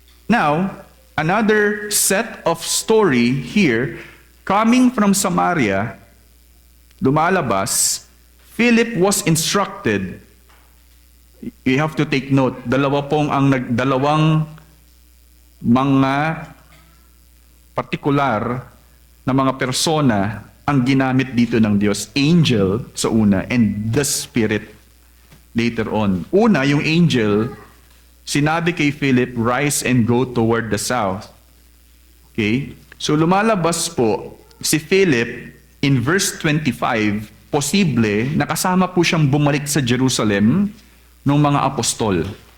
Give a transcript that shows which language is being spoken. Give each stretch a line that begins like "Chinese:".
English: Now, another set of story here, coming from Samaria, lumalabas, Philip was instructed. You have to take note,
Filipino: dalawang mga partikular na mga persona ang ginamit dito ng Diyos.
English: Angel sa una and the Spirit later on.
Filipino: Una, yung angel, sinabi kay Philip,
English: rise and go toward the south. Okay?
Filipino: So lumalabas po si Philip in verse 25, posible nakasama po siyang bumalik sa Jerusalem ng mga apostol.